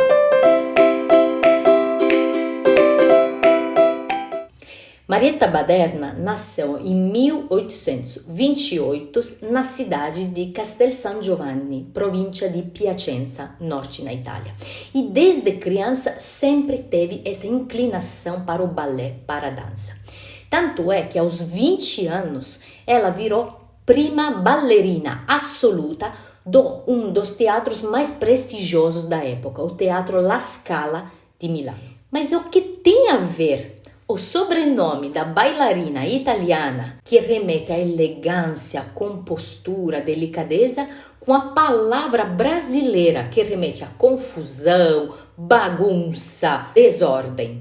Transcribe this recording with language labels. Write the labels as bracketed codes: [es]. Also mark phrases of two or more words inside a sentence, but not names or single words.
[pt] Marietta Baderna nasceu em 1828 na cidade de Castel San Giovanni, província de Piacenza, norte na Itália. E desde criança sempre teve essa inclinação para o balé, para a dança. Tanto é que aos 20 anos ela virou [it] prima ballerina assoluta [pt] de um dos teatros mais prestigiosos da época, o Teatro La Scala de Milano. Mas o que tem a ver o sobrenome da bailarina italiana, que remete à elegância, compostura, delicadeza, com a palavra brasileira, que remete à confusão, bagunça, desordem?